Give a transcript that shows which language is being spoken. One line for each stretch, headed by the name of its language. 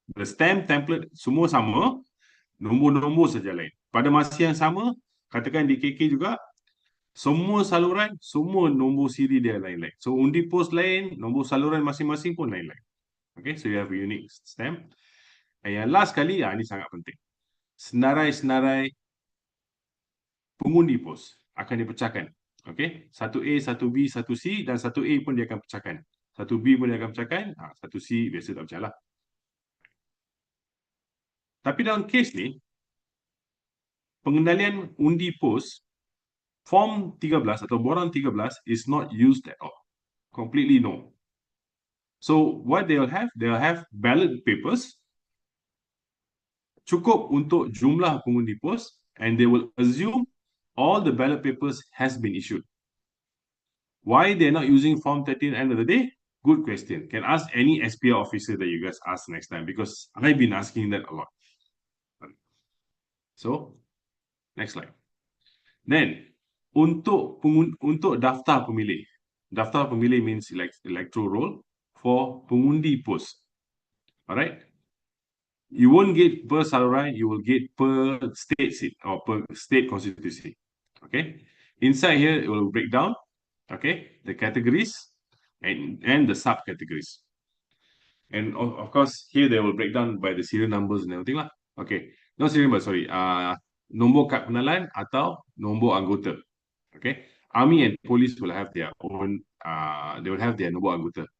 English: The stamp template
Malay: semua sama, nombor-nombor saja lain. Pada masa yang sama, katakan di KK juga, semua saluran, semua nombor siri dia lain-lain. So undi post lain, nombor saluran masing-masing pun lain-lain.
English: Okay, so you have a unique stamp.
Malay: And yang last kali, ini sangat penting. Senarai-senarai pengundi pos akan dipecahkan. Okay, satu A, satu B, satu C dan satu A pun dia akan pecahkan. Satu B pun dia akan pecahkan, satu C biasa tak pecah lah. Tapi dalam kes ni, pengendalian undi pos, form 13 atau borang 13
English: is not used at all. Completely no. So what they'll have ballot papers
Malay: cukup untuk jumlah pengundi pos,
English: and they will assume all the ballot papers has been issued. Why they're not using Form 13 at the end of the day? Good question. Can ask any SPR officer that you guys ask next time, because I've been asking that a lot. So, next slide.
Malay: Then, untuk daftar pemilih. Daftar pemilih
English: means electoral roll for
Malay: pengundi pos.
English: Alright? You won't get per saluran, you will get per state seat or per state constituency. Okay? Inside here, it will break down, okay, the categories and the subcategories. And of course, here they will break down by the serial numbers and everything lah. Okay, not serial number, sorry.
Malay: Nombor kad penalan atau nombor anggota.
English: Okay, Army and Police will have their own. They will have their nombor anggota.